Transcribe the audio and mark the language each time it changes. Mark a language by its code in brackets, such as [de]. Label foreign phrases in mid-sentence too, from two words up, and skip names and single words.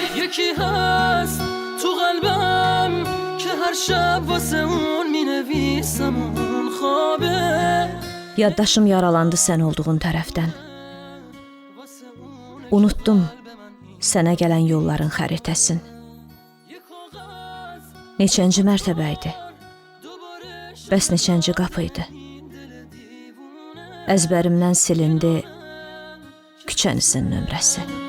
[fa] یکی هست تو قلبم که هر شب واسه اون مینویسم اون خوابه. [az] Yaddaşım yaralandı sən olduğun tərəfdən. Unutdum sənə gələn yolların xəritəsin. Neçənci mərtəbə idi? Bəs neçənci qapı idi? Əzbərimdən silindi küçənizin nömrəsi.